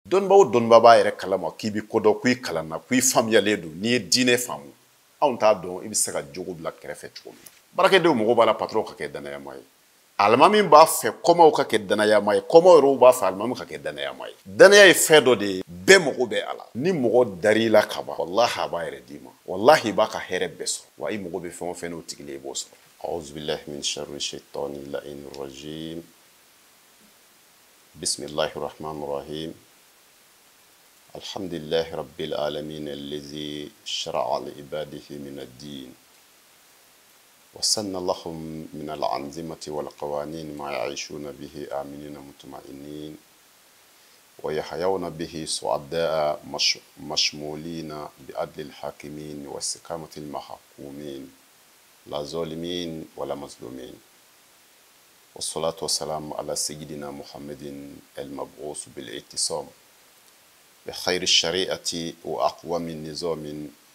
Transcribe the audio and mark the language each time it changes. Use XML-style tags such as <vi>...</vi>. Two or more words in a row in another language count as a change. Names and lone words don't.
<bm>dɔnnibaw dɔnniba b'a yɛrɛ kalama k'i bi kodɔn k'i kalanna k'i faamuyalen don n'i ye diinɛ faamu anw t'a dɔn i bɛ se ka jogo bila kɛrɛfɛ cogo min baarakɛdenw mago b'a la patron ka kɛ danayama ye alimami b'a fɛ kɔmaw ka kɛ danayama ye kɔmaw yɛrɛ b'a fɛ alimami ka kɛ danayama ye danaya ye fɛn dɔ de ye bɛɛ mago bɛ a la ni mɔgɔ dar'i la ka ban walahi a b'a yɛrɛ d'i ma walahi i b'a ka hɛrɛ bɛɛ sɔrɔ wa i mago bɛ fɛn o fɛn n'o tigili i b'o sɔrɔ</bm> <ar>أعوذ بالله من شر الشيطان اللعين الرجيم بسم الله الرحمن الرحيم الحمد لله رب العالمين الذي شرع لعباده من الدين وسن لهم من الأنظمة والقوانين ما يعيشون به آمنين مطمئنين ويحيون به سعداء مشمولين بعدل الحاكمين واستقامة المحكومين لا ظالمين ولا مظلومين والصلاة والسلام على سيدنا محمد المبعوث بالاعتصام بخير الشريعة وأقوم النظام</ar>